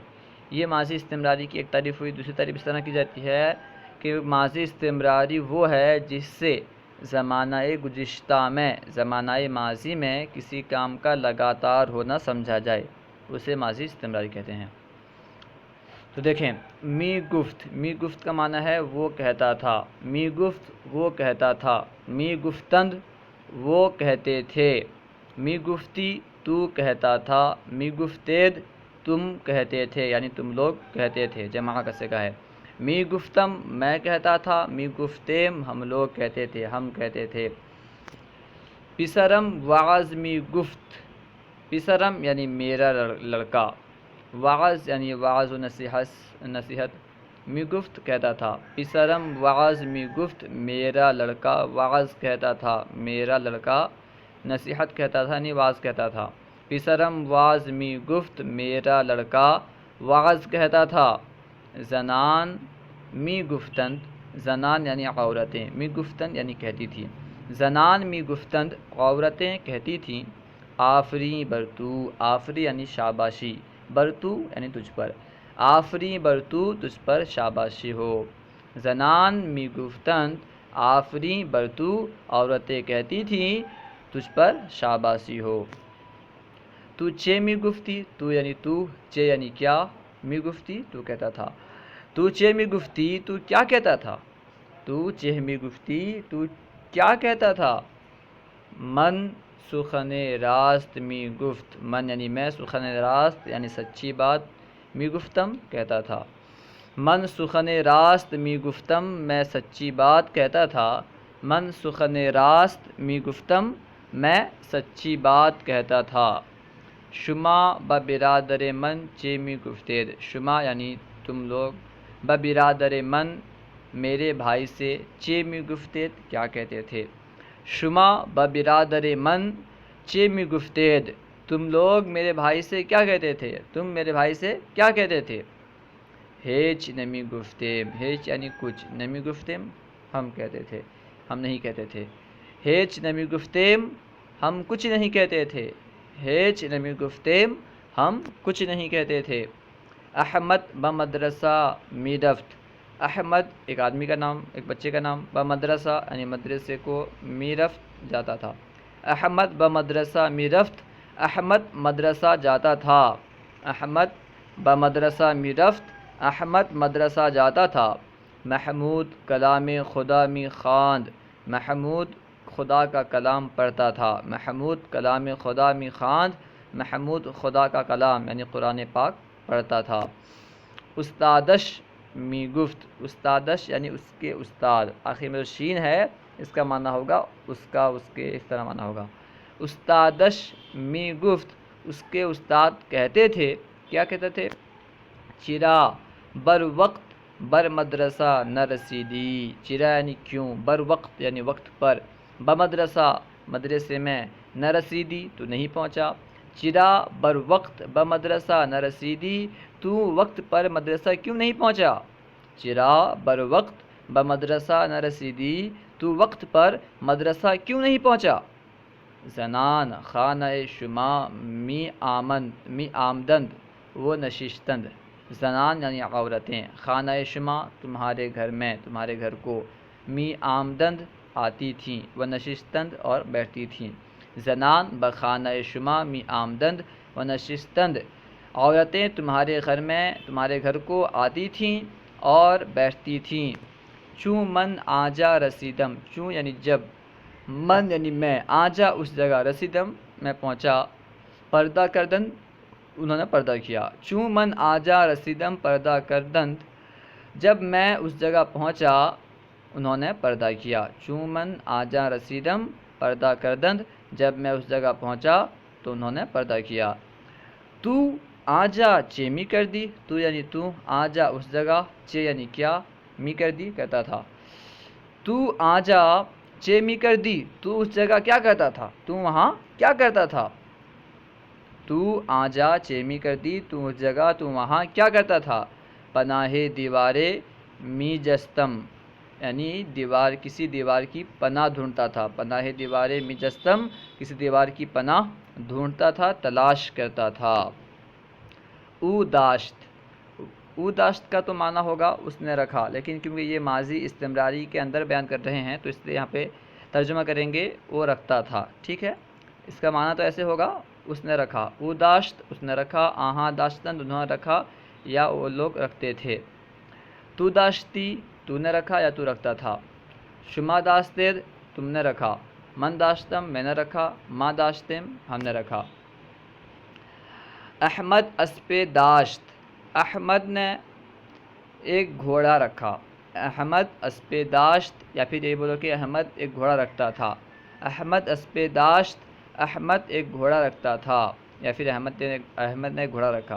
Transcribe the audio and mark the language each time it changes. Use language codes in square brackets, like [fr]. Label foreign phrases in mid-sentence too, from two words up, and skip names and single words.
[ur] یہ ماضی استمراری کی ایک تعریف ہوئی۔ دوسری تعریف اس طرح کی جاتی ہے کہ ماضی استمراری وہ ہے جس سے زمانہ گزشتہ میں، زمانہ ماضی میں کسی کام کا لگاتار ہونا سمجھا جائے، اسے ماضی استمراری کہتے ہیں۔ تو دیکھیں، [fa] می گفت [ur] کا معنی ہے وہ کہتا تھا، [fa] می گفت [ur] وہ کہتا تھا، [fa] می گفتند [ur] وہ کہتے تھے، [fa] می گفتی [ur] تو کہتا تھا، [fa] می گفتید [ur] تم کہتے تھے، یعنی تم لوگ کہتے تھے، جمع کا صیغہ ہے۔ [fa] می گفتم [ur] میں کہتا تھا، [fa] می گفتیم [ur] ہم لوگ کہتے تھے، ہم کہتے تھے۔ [fa] پسرم وعظ می گفت، [ur] پسرم یعنی میرا لڑکا، وعظ یعنی وعظ و نصیحت، [fa] می گفت [ur] کہتا تھا، [fa] پسرم وعظ می گفت [ur] میرا لڑکا وعظ کہتا تھا، میرا لڑکا نصیحت کہتا تھا، یعنی وعظ کہتا تھا۔ [fa] پسرم وعظ می گفت [ur] میرا لڑکا وعظ کہتا تھا۔ [fa] زنان می گفتند، [ur] زنان یعنی عورتیں، [fa] می گفتند [ur] یعنی کہتی تھیں، [fa] زنان می گفتند [ur] عورتیں کہتی تھیں، [fa] آفریں بر تو، [ur] آفری یعنی شاباشی، [fa] بر تو [ur] یعنی تجھ پر، [fa] آفریں بر تو [ur] تجھ پر شاباشی ہو۔ [fa] زنان می گفتند آفریں بر تو، [ur] عورتیں کہتی تھیں تجھ پر شاباشی ہو۔ [fa] تو چے می گفتی، [ur] تو یعنی تو، چے یعنی کیا، [fa] می گفتی [ur] تو کہتا تھا، [fa] تو چے می گفتی [ur] تو کیا کہتا تھا، [fa] تو چے می گفتی [ur] تو کیا کہتا تھا۔ [fa] من سخن راست می گفت، من [ur] یعنی میں، [fa] سخن راست [ur] یعنی سچی بات، [fa] می گفتم [ur] کہتا تھا۔ [fa] من سخن راست می گفتم [ur] میں سچی بات کہتا تھا، [fa] من سخن راست می گفتم [ur] میں سچی بات کہتا تھا۔ [fa] شما با برادر من چے می گفتید، شما [ur] یعنی تم لوگ، [fa] با برادر من [ur] میرے بھائی سے، [fa] چے می گفتید [ur] کیا کہتے تھے۔ [fa] شما با برادر من چے می گفتید، [ur] تم لوگ میرے بھائی سے کیا کہتے تھے، تم میرے بھائی سے کیا کہتے تھے۔ [fa] ہیچ نمی گفتیم، [ur] ہیچ یعنی کچھ، [fa] نمی گفتیم [ur] ہم کہتے تھے، ہم نہیں کہتے تھے۔ [fa] ہیچ نمی گفتیم [ur] ہم کچھ نہیں کہتے تھے، [fa] ہیچ نمی گفتیم [ur] ہم کچھ نہیں کہتے تھے۔ [fa] احمد بمدرسہ می رفت، [ur] احمد ایک آدمی کا نام، ایک بچے کا نام، بمدرسہ یعنی مدرسے کو، [fa] می رفت [ur] جاتا تھا۔ [fa] احمد بمدرسہ می رفت، [ur] احمد مدرسہ جاتا تھا، احمد [fa] بمدرسہ می رفت، [ur] احمد مدرسہ جاتا تھا۔ [fa] محمود کلام خدا می خواند، [ur] محمود خدا کا کلام پڑھتا تھا، [fa] محمود کلام خدا می خواند، [ur] محمود خدا کا کلام یعنی قرآن پاک پڑھتا تھا۔ [fa] استادش می گفت، [ur] استادش یعنی اس کے استاد، آخر میں جو شین ہے اس کا معنی ہوگا اس کا، اس کے، اس طرح معنی ہوگا۔ [fa] استادش می گفت [ur] اس کے استاد کہتے تھے، کیا کہتے تھے۔ [fa] چرا بر وقت بر مدرسہ نہ رسیدی، [ur] چرا یعنی کیوں، [fa] بر وقت [ur] یعنی وقت پر، بمدرسہ مدرسے میں، [fa] نہ رسیدی [ur] تو نہیں پہنچا۔ [fa] چرا بر وقت بمدرسہ نہ رسیدی، [ur] تو وقت پر مدرسہ کیوں نہیں پہنچا۔ [fa] چرا بر وقت بمدرسہ نہ رسیدی، [ur] تو وقت پر مدرسہ کیوں نہیں پہنچا۔ [fa] زنان خانہ شما می آمدند وہ نشستند، [ur] زنان یعنی عورتیں، [fa] خانہ شما [ur] تمہارے گھر میں، تمہارے گھر کو، [fa] می آمدند [ur] آتی تھیں، [fa] و نشستند [ur] اور بیٹھتی تھیں۔ [fa] زنان بخانہ شما می آمدند و نشستند، [ur] عورتیں تمہارے گھر میں، تمہارے گھر کو آتی تھیں اور بیٹھتی تھیں۔ [fa] چوں من آجا رسیدم، [ur] چوں یعنی جب، من یعنی میں، آجا اس جگہ، رسیدم میں پہنچا۔ [fa] پردہ کردن [ur] انہوں نے پردہ کیا. [fa] چوں من آجا رسیدم پردہ کردند، [ur] جب میں اس جگہ پہنچا انہوں نے پردہ کیا. [fa] چوں من آجا رسیدم پردہ کردند، [ur] جب میں اس جگہ پہنچا تو انہوں نے پردہ کیا. [fa] تو آجا چے می کر دی، [ur] تو یعنی تو، آجا اس جگہ، چے یعنی کیا، [fa] می کر دی [ur] کرتا تھا. [fa] تو آجا چے می کر دی، [ur] تو اس جگہ کیا کرتا تھا، تو وہاں کیا کرتا تھا. [fa] تو آجا چے می کر دی، [ur] تو اس جگہ، تو وہاں کیا کرتا تھا. [fa] پناہ دیوارے می جستم، [ur] یعنی دیوار، کسی دیوار کی پناہ ڈھونڈتا تھا. [fa] پناہ دیوارے می جستم، [ur] کسی دیوار کی پناہ ڈھونڈتا تھا، تلاش کرتا تھا. [fa] او داشت، او داشت [ur] کا تو معنی ہوگا اس نے رکھا، لیکن کیونکہ یہ ماضی استمراری کے اندر بیان کر رہے ہیں تو اس لیے یہاں پہ ترجمہ کریں گے وہ رکھتا تھا. ٹھیک ہے، اس کا معنی تو ایسے ہوگا اس نے رکھا. [fa] او داشت [ur] اس نے رکھا، آہاں داشتن انہوں نے رکھا یا وہ لوگ رکھتے تھے. [fa] تو داشتی [ur] تو نے رکھا یا تو رکھتا تھا. [fa] شما داشتید [ur] تم نے رکھا. [fa] من داشتم [ur] میں نے رکھا. [fa] ما داشتم [ur] ہم نے رکھا. [fa] احمد اسپِ داشت، [ur] احمد نے ایک گھوڑا رکھا. [fa] احمد اسپِ داشت، [ur] یا پھر یہ بولو کہ احمد ایک گھوڑا رکھتا تھا. [fa] احمد اسپِ داشت، [ur] احمد ایک گھوڑا رکھتا تھا، یا پھر احمد نے ایک گھوڑا رکھا.